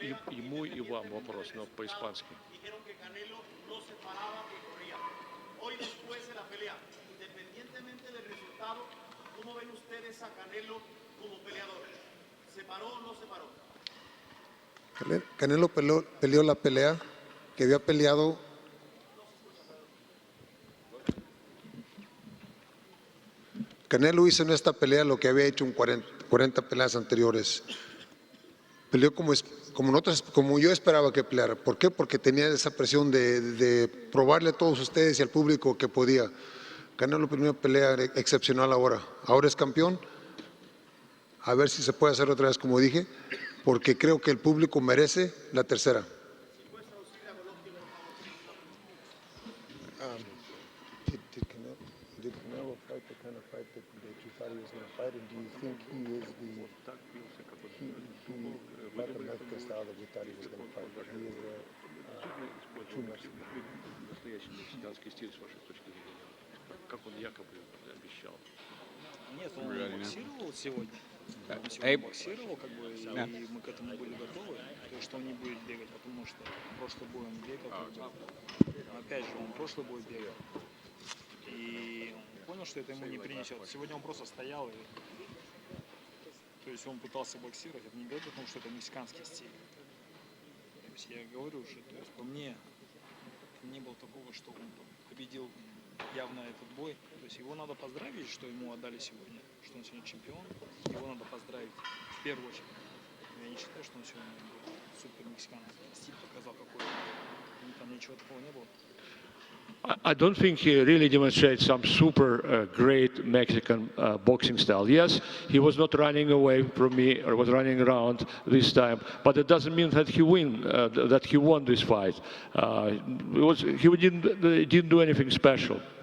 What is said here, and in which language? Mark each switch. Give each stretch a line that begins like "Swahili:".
Russian: Ему и вам вопрос, но по-испански.
Spanish: Hoy después de la pelea, independientemente del resultado, ¿cómo ven ustedes a Canelo como peleador? ¿Se paró o no se paró? Canelo peleó la pelea que había peleado. Canelo hizo en esta pelea lo que había hecho en 40 peleas anteriores. Peleó como yo esperaba que peleara. ¿Por qué? Porque tenía esa presión de probarle a todos ustedes y al público que podía. Canelo primera pelea excepcional ahora. Ahora es campeón. A ver si se puede hacer otra vez como dije, porque creo que el público merece la tercera.
English: Did Canelo fight the kind of fight that you thought he was going to fight, and do you think he is he fought the Mexican style that we thought he was going to fight, but he is too Mexican?
Russian: Настоящий мексиканский стиль, с вашей точки зрения. Как он якобы обещал. Нет, он боксировал сегодня. Он сегодня боксировал, как бы, и мы к этому были готовы, то есть, что он не будет бегать, потому что прошлый бой он бегал, как бы. Опять же, он прошлый бой бегал. И он понял, что это ему не принесет. Сегодня он просто стоял, и, то есть он пытался боксировать. Это не говорит о том, что это мексиканский стиль. То есть я говорю уже, то есть по мне не было такого, что он победил явно этот бой. То есть его надо поздравить, что ему отдали сегодня, что он сегодня чемпион. Его надо поздравить в первую очередь. Я не считаю, что он сегодня был супер мексиканский стиль показал какой-то. Там ничего такого не было.
English: I don't think he really demonstrates some super great Mexican boxing style. Yes, he was not running away from me or was running around this time, but it doesn't mean that he won this fight. He didn't do anything special.